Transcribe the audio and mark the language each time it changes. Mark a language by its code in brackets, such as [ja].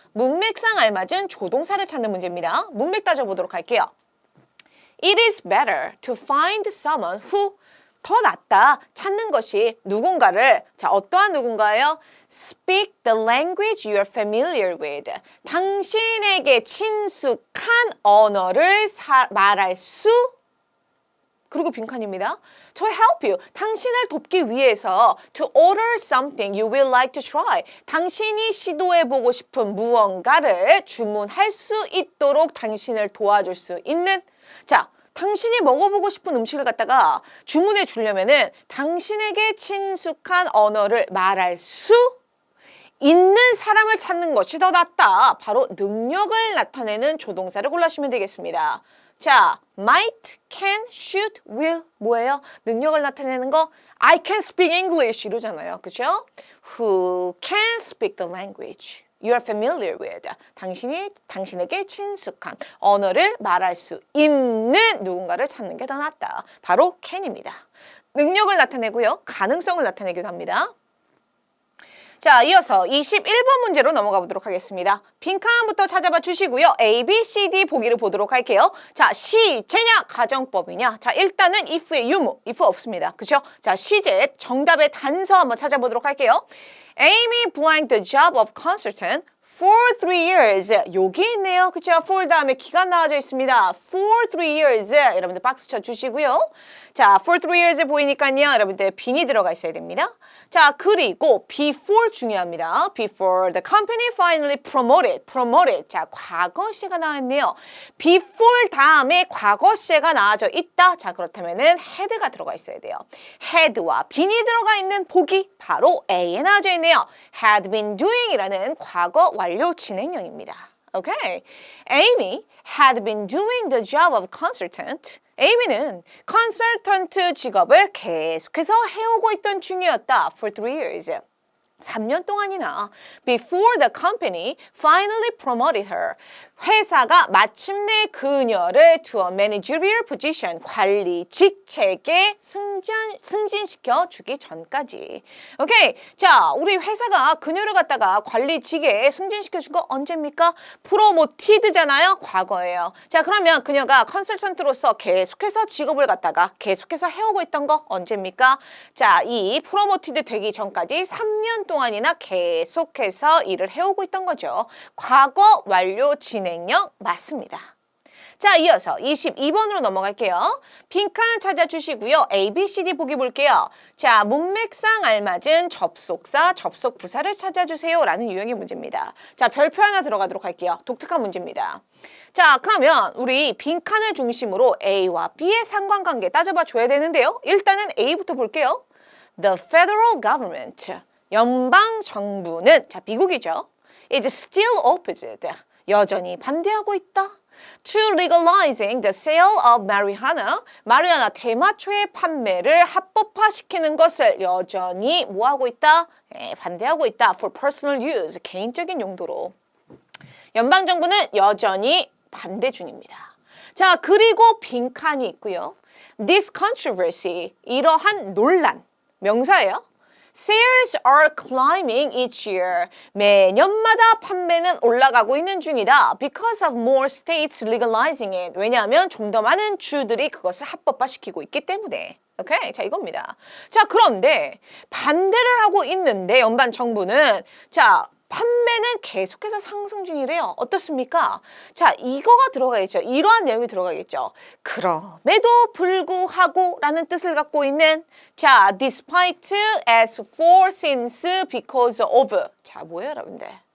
[ko] 문맥상 알맞은 조동사를 찾는 문제입니다. 문맥 따져보도록 할게요. [en] It is better to find someone who [ko] 더 낫다 찾는 것이 누군가를 자 어떠한 누군가예요? [en] Speak the language you are familiar with. [ko] 당신에게 친숙한 언어를 말할 수 그리고 빈칸입니다. [en] To help you. [ko] 당신을 돕기 위해서 [en] to order something you will like to try. [ko] 당신이 시도해보고 싶은 무언가를 주문할 수 있도록 당신을 도와줄 수 있는 자, 당신이 먹어보고 싶은 음식을 갖다가 주문해 주려면은 당신에게 친숙한 언어를 말할 수 있는 사람을 찾는 것이 더 낫다. 바로 능력을 나타내는 조동사를 골라주시면 되겠습니다. 자, might, can, should, will 뭐예요? 능력을 나타내는 거 [en] I can speak English [ko] 이러잖아요. 그죠? [en] Who can speak the language you are familiar with. [ko] 당신에게 친숙한 언어를 말할 수 있는 누군가를 찾는 게 더 낫다. 바로 can입니다. 능력을 나타내고요. 가능성을 나타내기도 합니다. 자, 이어서 21번 문제로 넘어가 보도록 하겠습니다. 빈칸부터 찾아봐 주시고요. A, B, C, D 보기를 보도록 할게요. 자, 시제냐, 가정법이냐? 자, 일단은 if의 유무, if 없습니다. 그쵸? 자, 시제, 정답의 단서 한번 찾아보도록 할게요. [en] Amy blanked the job of consultant for 3 years. [ko] 여기 있네요. 그쵸? for 다음에 기간 나와져 있습니다. [en] for 3 years. [ko] 여러분들 박스 쳐주시고요. 자, [en] for 3 years [ko] 보이니까요. 여러분들 빈이 들어가 있어야 됩니다. 자, 그리고 before 중요합니다. [en] Before the company finally promoted. [ko] 자, 과거시가 나왔네요. before 다음에 과거시가 나와져 있다. 자, 그렇다면은 had가 들어가 있어야 돼요. had와 빈이 들어가 있는 보기 바로 A에 나와져 있네요. had been doing이라는 과거 완료 진행형입니다. 오케이. [en] Amy had been doing the job of consultant. [ko] 에이미는 컨설턴트 직업을 계속해서 해오고 있던 중이었다. [en] For 3 years. [ko] 3년 동안이나 [en] before the company finally promoted her. [ko] 회사가 마침내 그녀를 [en] to a managerial position, [ko] 관리 직책에 승진시켜 주기 전까지. 오케이. 자, 우리 회사가 그녀를 갖다가 관리직에 승진시켜 준 거 언제입니까? 프로모티드잖아요. 과거예요. 자, 그러면 그녀가 컨설턴트로서 계속해서 직업을 갖다가 계속해서 해오고 있던 거 언제입니까? 자, 이 프로모티드 되기 전까지 3년 동안이나 계속해서 일을 해오고 있던 거죠. 과거 완료 진행형 맞습니다. 자, 이어서 22번으로 넘어갈게요. 빈칸 찾아주시고요. A, B, C, D 보기 볼게요. 자, 문맥상 알맞은 접속사, 접속부사를 찾아주세요. 라는 유형의 문제입니다. 자, 별표 하나 들어가도록 할게요. 독특한 문제입니다. 자, 그러면 우리 빈칸을 중심으로 A와 B의 상관관계 따져봐 줘야 되는데요. 일단은 A부터 볼게요. [en] The federal government. [ko] 연방 정부는, 자, 미국이죠. [en] is still opposed. [ko] 여전히 반대하고 있다. [en] To legalizing the sale of marijuana. [ko] 마리아나 대마초의 판매를 합법화시키는 것을 여전히 뭐하고 있다? 반대하고 있다. [en] For personal use. [ko] 개인적인 용도로. 연방 정부는 여전히 반대 중입니다. 자, 그리고 빈칸이 있고요. [en] This controversy. [ko] 이러한 논란. 명사예요. [en] Sales are climbing each year. [ko] 매년마다 판매는 올라가고 있는 중이다. [en] Because of more states legalizing it. [ko] 왜냐하면 좀 더 많은 주들이 그것을 합법화시키고 있기 때문에. 오케이? 자, 이겁니다. 자, 그런데 반대를 하고 있는데 연방 정부는 자, 판매는 계속해서 상승 중이래요. 어떻습니까? 자, 이거가 들어가겠죠. 이러한 내용이 들어가겠죠. 그럼에도 불구하고 라는 뜻을 갖고 있는 자, despite, as for, since, because of. 자, 뭐예요, 여러분들?